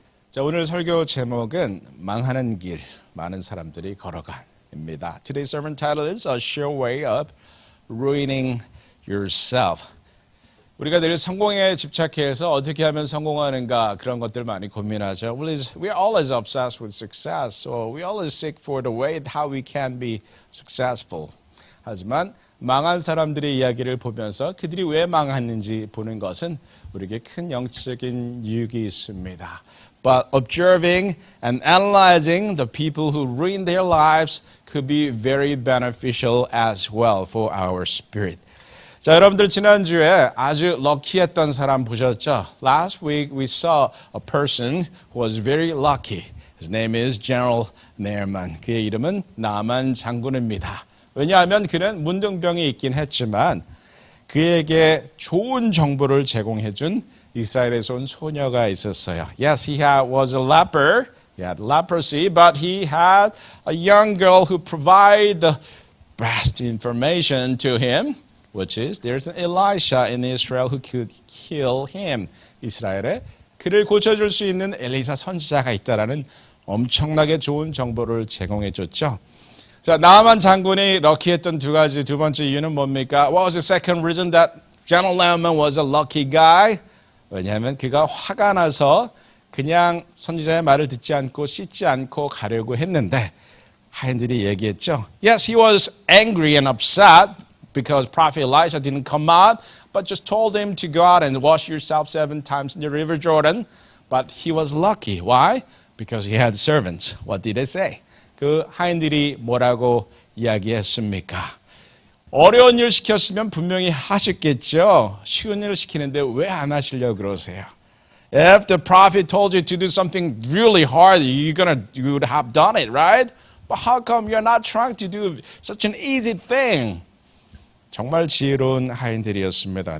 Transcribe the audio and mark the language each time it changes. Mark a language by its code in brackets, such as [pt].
[ko] 자, 오늘 설교 제목은 망하는 길, 많은 사람들이 걸어간입니다. [en] Today's sermon title is A Sure Way of Ruining Yourself. [ko] 우리가 늘 성공에 집착해서 어떻게 하면 성공하는가 그런 것들 많이 고민하죠. [en] We're always obsessed with success, so we always seek for the way how we can be successful. [ko] 하지만 망한 사람들의 이야기를 보면서 그들이 왜 망했는지 보는 것은 우리에게 큰 영적인 유익이 있습니다. [en] But observing and analyzing the people who ruin their lives could be very beneficial as well for our spirit. [ko] 자, 여러분들 지난주에 아주 럭키했던 사람 보셨죠? [en] Last week we saw a person who was very lucky. His name is General Naaman. [ko] 그의 이름은 나만 장군입니다. 왜냐하면 그는 문둥병이 있긴 했지만 그에게 좋은 정보를 제공해준 이스라엘에서 온 소녀가 있었어요. [en] Yes, was a leper. He had leprosy, but he had a young girl who provided the best information to him, which is there's an Elisha in Israel who could heal him. [ko] 이스라엘에 그를 고쳐줄 수 있는 엘리사 선지자가 있다라는 엄청나게 좋은 정보를 제공해줬죠. 자, 나만 장군이 럭키했던 두 번째 이유는 뭡니까? [en] What was the second reason that General Naaman was a lucky guy? [ko] 왜냐하면 그가 화가 나서 그냥 선지자의 말을 듣지 않고 씻지 않고 가려고 했는데 하인들이 얘기했죠. [en] Yes, he was angry and upset because Prophet Elisha didn't come out, but just told him to go out and wash yourself 7 times in the River Jordan. But he was lucky. Why? Because he had servants. What did they say? [ko] 그 하인들이 뭐라고 이야기했습니까? 어려운 일 시켰으면 분명히 하셨겠죠. 쉬운 일을 시키는데 왜 안 하시려고 그러세요? [en] If the prophet told you to do something really hard, you would have done it, right? But how come you're not trying to do such an easy thing? [ko] 정말 지혜로운 하인들이었습니다.